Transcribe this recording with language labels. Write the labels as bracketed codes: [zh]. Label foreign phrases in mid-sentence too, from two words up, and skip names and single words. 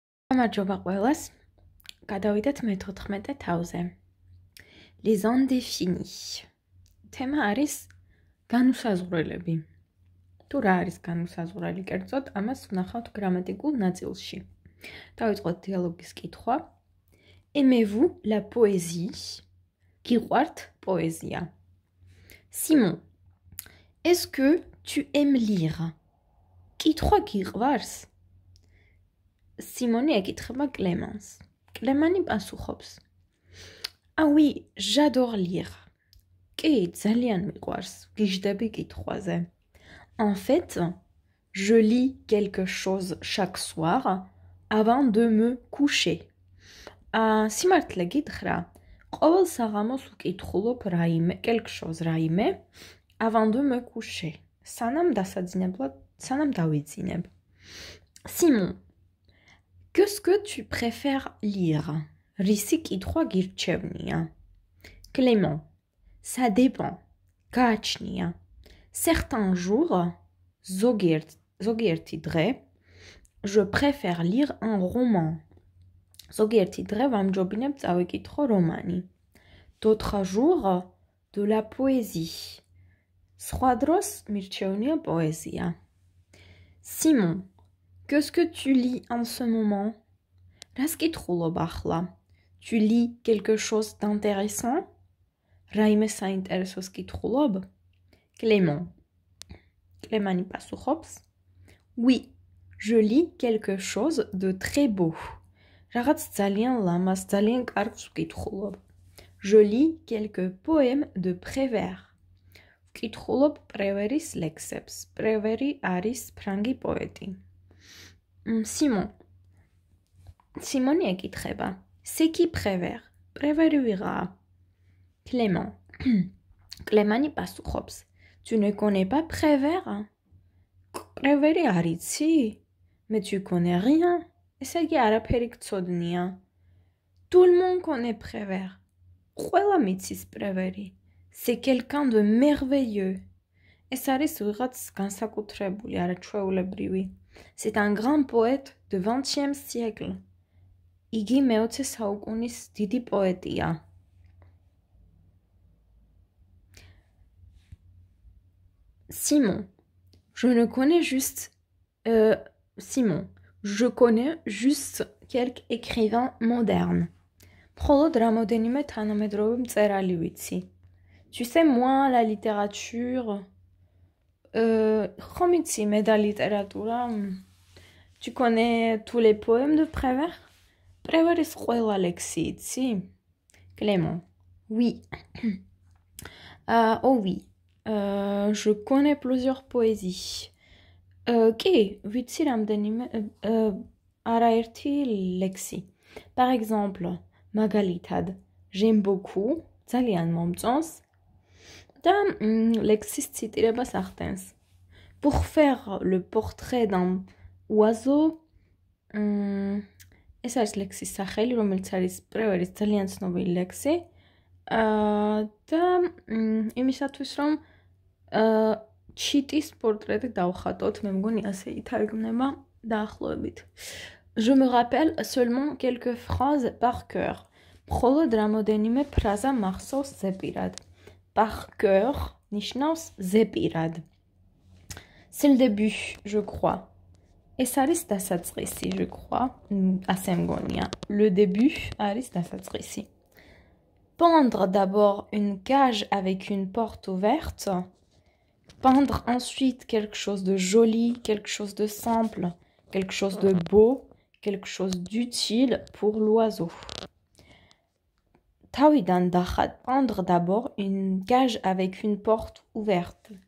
[ka] გამარჯობა ყველას. გადავიდეთ მე-14 თავზე. [fr] Les indéfinis. [ka] თემა არის განუსაზღვრელები. თუ რა არის განუსაზღვრელი კერძოდ, ამას ვნახავთ გრამატიკულ ნაწილში. დავიწყოთ დიალოგის კითხვა. [fr] Aimez-vous la poésie? [ka] გიყვართ პოეზია? [fr] Simon. Est-ce que tu aimes lire? [ka] კითხვა გიყვარს? Simone ეკითხება კლემანს. კლემანი პასუხობს. [fr] Ah oui, j'adore lire. [ka] კი, ძალიან მიყვარს. გიждები კითხვაზე. [fr] En fait, je lis quelque chose chaque soir avant de me coucher. [ka] სიმართლე გითხრა, ყოველ საღამოს ვკითხულობ რაიმე, [fr] quelque chose რაიმე, avant de me coucher. [ka] სანამ დავიძინებ. [fr] Simon. Qu'est-ce que tu préfères lire? [ka] Risi კითხვა გირჩევნია. [fr] Clément. Ça dépend. გააჩნია. Certains jours, [ka] ზოგიერთი დღე, [fr] je préfère lire un roman. [ka] ზოგიერთი დღე ვამჯობინებ წავიკითხო რომანი. [fr] D'autres jours, de la poésie. [ka] სხვა დროს მირჩევნია პოეზია. [fr] Simon. Qu'est-ce que tu lis en ce moment? [ka] Რას კითხულობ ახლა? [fr] Tu lis quelque chose d'intéressant? [ka] რაიმე საინტერესოს კითხულობ? Clément. კლემანი პასუხობს. [fr] Oui, je lis quelque chose de très beau. [ka] რაღაც ძალიან ლამაზ, ძალიან კარგს ვკითხულობ. [fr] Je lis quelques poèmes de Prévert. [ka] ვკითხულობ პრევერის ლექსებს. პრევერი არის ფრანგი პოეტი. Simon. Simone ეკითხება. [fr] C'est qui Prévert? [ka] პრევერი ვიღაა? Clément. კლემანი პასუხობს. [fr] Tu ne connais pas Prévert? [ka] პრევერი არ იცი? [fr] Mais tu connais rien. [ka] ესე იგი არაფერი გწოდნია. [fr] Tout le monde connaît Prévert. [ka] ყველა მიცის პრევერი. [fr] C'est quelqu'un de merveilleux. [ka] ეს არის ვიღაც განსაკუთრებული, არაჩვეულებრივი. [fr] C'est un grand poète de 20e siècle. [ka] იგი მე-20 საუკუნის დიდი პოეტია. [fr] Simon. Je connais juste quelques écrivains modernes. [ka] მხოლოდ რამოდენიმე თანამედროვე მწერალი ვიცი. [fr] Tu sais, moi, la littérature... [ka] ხომ იცი მე და ლიტერატურა? [fr] Tu connais tous les poèmes de Prévert? [ka] პრევერის ყველა ლექსი იცი? [fr] Clément. Oui. Oh oui. Je connais plusieurs poésies. [ka] კი, ვიცი რამდენიმე არაერთი ლექსი. [fr] Par exemple, მაგალითად, j'aime beaucoup, [ka] ძალიან მომწონს. და ლექსის ციტირებას ახდენს. [fr] Pour faire le portrait d'un oiseau, [ka] ეს არის ლექსის სახელი, რომელიც არის პრევერის ძალიან ცნობილი ლექსი. და იმისათვის, რომ ჩიტის პორტრეტი დავხატოთ, მე მგონი ასე ითარგმნება დაახლოებით. [fr] Je me rappelle seulement quelques phrases par cœur. [ka] მხოლოდ რამოდენიმე ფრაზა მახსოვს ზეპირად. [fr] Par cœur, [ka] ნიშნავს ზეპირად. [fr] C'est le début, je crois. [ka] ეს არის დასაწყისი, [fr] je crois. [ka] ასე მგონია. [fr] Le début [ka] არის დასაწყისი. [fr] Peindre d'abord une cage avec une porte ouverte. Peindre ensuite quelque chose de joli, quelque chose de simple, quelque chose de beau, quelque chose d'utile pour l'oiseau. Თავიდან peindre d'abord une cage avec une porte ouverte.